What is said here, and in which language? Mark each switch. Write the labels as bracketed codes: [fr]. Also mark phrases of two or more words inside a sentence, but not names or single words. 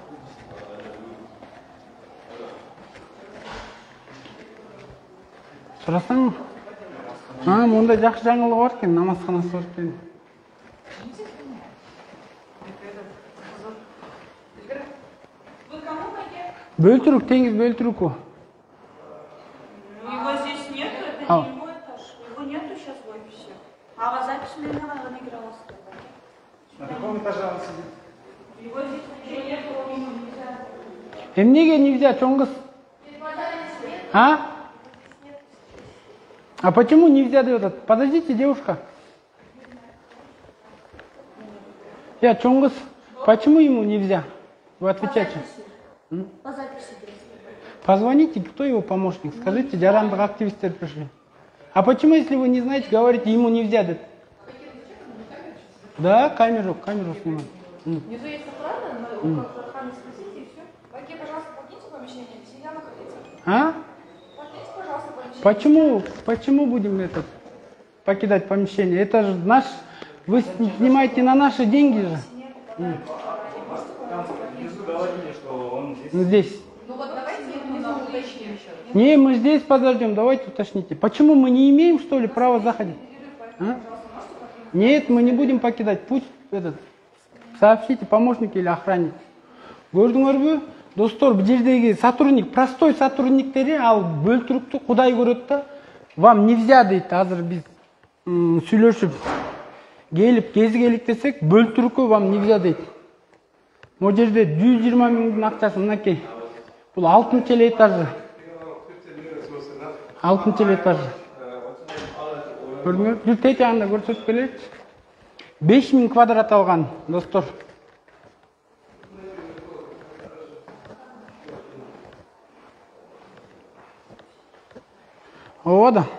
[ky] Сурасаң? Мондай жакшы жаңылык бар экен, намазканасы бар экен. Бөлтүрүк, теңиз бөлтүрүк о. [ru] Его здесь нет, это не его этаж. Его нету сейчас в офисе. А вас запись Лена играла с тобой. На каком этаже он сидит? Его здесь уже нет, его нельзя. [ky] Эмнеге нельзя, чоң кыз? [ru] А почему нельзя деп атат? Подождите, девушка. [ky] Я чоң кыз, [ru] почему ему нельзя? Вы отвечайте. По записи. Позвоните, кто его помощник? Скажите, [ky] жарандык активисттер пришли. [ru] А почему, если вы не знаете, говорите, ему нельзя деп? Да, камеру снимаем. Внизу есть охрана, но охраны спросите и все. Окей, пожалуйста, покиньте помещение, где семья находится. А? Покиньте, пожалуйста, помещение. Почему будем покидать помещение? Это же наш, вы снимаете на наши деньги же. Внизу говорили, что он здесь. Здесь. Ну вот давайте внизу уточним еще раз. Не, мы здесь подождем, давайте уточните. Почему мы не имеем, что ли, права заходить? А? Нет, мы не будем покидать. Пусть этот, сообщите помощник или охранник. [ky] Көрдүңөрбү? Достор, бул жердеги сотрудник, простой сотрудниктери ал бөлтүрүктү Кудай көрөт да. [ru] Вам нельзя дейт. [ky] Азыр биз сүйлөшүп келип кезигелик десек, бөлтүрүккө [ru] вам нельзя [ky] дейт. Могу жерде 120 миңдин акчасы мынакей. Бул 6-чы этажы. 6-чы этажы. Көрдүңөр? Бул тете анда көрсөтүп келечи. 5000 квадрат алган, достор. Ооба да.